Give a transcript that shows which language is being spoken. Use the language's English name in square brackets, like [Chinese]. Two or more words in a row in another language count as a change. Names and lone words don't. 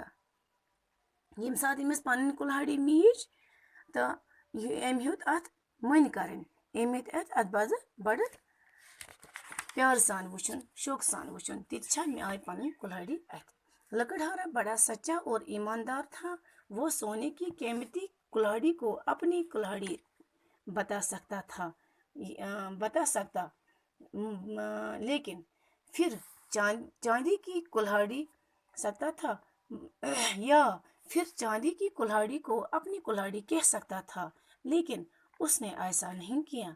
[Kashmiri] ییٚمہِ ساتہٕ أمِس پنٕنۍ کُلہاڑی میٖج تہٕ أمۍ ہیوٚت اتھ مٔنۍ کرٕنۍ، أمۍ ہیٚتۍ اتھ بڑٕ پیارٕ سان وٕچھُن، شوقہٕ سان وٕچھُن، تِتہِ چھا مےٚ آیہِ پنٕنۍ کُلہاڑی اتھِ۔ [Urdu] لکڑہارا بڑا سچا اور ایماندار تھا، وہ سونے کی قیمتی کُلہاڑی کو اپنی کُلہاڑی بتا سکتا لیکن پھر چاندی کی کُلہاڑی سکتا تھا، یا پھر چاندی کی کُلہاڑی کو اپنی کُلہاڑی کہہ سکتا تھا، لیکن اس نے ایسا نہیں کیا۔